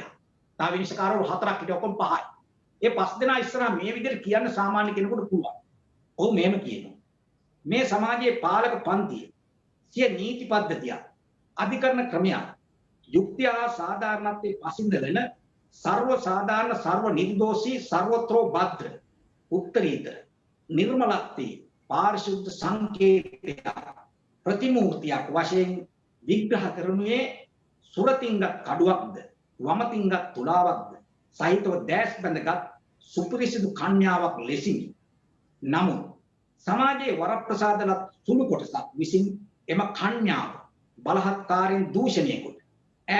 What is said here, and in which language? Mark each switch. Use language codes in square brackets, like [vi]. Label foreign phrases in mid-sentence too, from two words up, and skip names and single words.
[si] තා විනිශ්චයකාරවරු 4ක් හිටිය ඔක්කොම 5යි. ඒ 5 දෙනා ඉස්සරහා මේ විදිහට කියන්න සාමාන්‍ය කෙනෙකුට පුළුවන්. ඔව් මෙහෙම කියනවා. මේ සමාජයේ පාලක පන්තිය සිය නීති පද්ධතිය අධිකරණ ක්‍රමය යුක්තිය හා සාධාරණත්වයේ පසින්දලන සර්ව සාධාරණ සර්ව නිර්දෝෂී සර්වත්‍රෝ භද්‍ර උත්තරීතර නිර්මලත්ති පාරිශුද්ධ संकेतයක් ප්‍රතිමූර්තියක් වශයෙන් විග්‍රහ කරනුයේ සුරතිංග කඩුවක්ද වමතිංග තුලාවක්ද සහිතව දැස් බැඳගත් සුපිරිසිදු කන්‍යාවක් ලෙසිනි. නමුත් සමාජයේ වරප්‍රසාදලත් සුළු කොටසක් විසින් එම කන්‍යාව බලහත්කාරයෙන් දූෂණය කොට ඈ